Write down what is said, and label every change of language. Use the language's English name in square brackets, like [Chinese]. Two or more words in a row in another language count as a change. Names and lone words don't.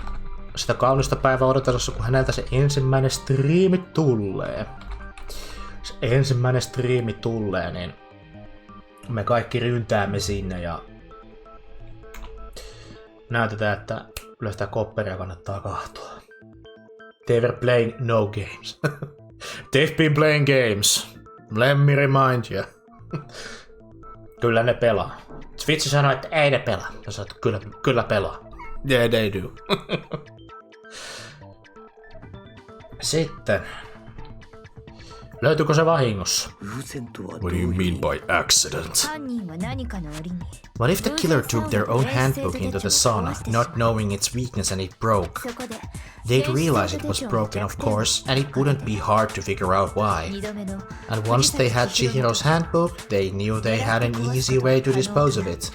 [Finnish] Sitä kaunista päivää odotellessa, kun häneltä se ensimmäinen striimi tulee. Se ensimmäinen striimi tulee, niin me kaikki ryntäämme sinne ja näytetään, että kyllä sitä kopperia kannattaa kahtoa. [English] They were playing no games. They've been playing games. Let me remind you. [Finnish] Kyllä ne pelaa. Twitch sanoi, että ei ne pelaa. Ja sanoi, että kyllä pelaa. [English] Yeah, they do. [Finnish] Sitten. Löytyykö se vahingossa? [English] What do you mean by accident? What if the killer took their own handbook into the sauna, not knowing its weakness, and it broke? They'd realize it was broken, of course, and it wouldn't be hard to figure out why. And once they had Chihiro's handbook, they knew they had an easy way to dispose of it.